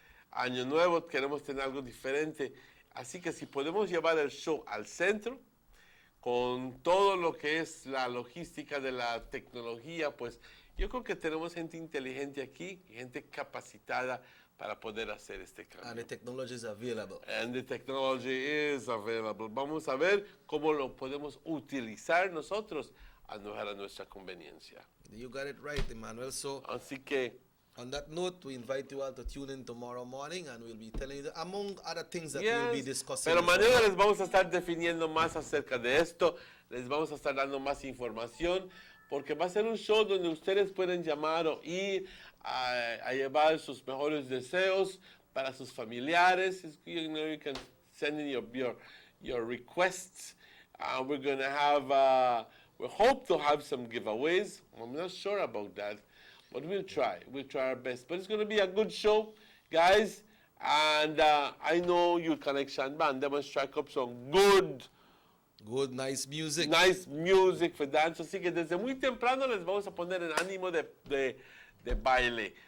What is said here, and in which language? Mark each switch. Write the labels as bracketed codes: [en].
[es] Año nuevo queremos tener algo diferente, así que si podemos llevar el show al centro, con todo lo que es la logística de la tecnología, pues yo creo que tenemos gente inteligente aquí, gente capacitada para poder hacer este cambio. [en] And the technology is available. And the technology is available. [es] Vamos a ver cómo lo podemos utilizar nosotros a nuestra conveniencia. [en] You got it right, Emmanuel. So, [es] así que, [en] on that note, we invite you all to tune in tomorrow morning and we'll be telling you, among other things that we'll be discussing. [es] Pero mañana les vamos a estar definiendo más acerca de esto, les vamos a estar dando más información, porque va a ser un show donde ustedes pueden llamar o ir a llevar sus mejores deseos para sus familiares. [en] You know, you can send in your requests. We're going to have, we hope to have some giveaways. I'm not sure about that. But we'll try our best. But it's going to be a good show, guys. And I know Youth Connection Band, they must strike up some nice music. Nice music for dance. [es] Así que desde muy temprano les vamos a poner en ánimo de baile.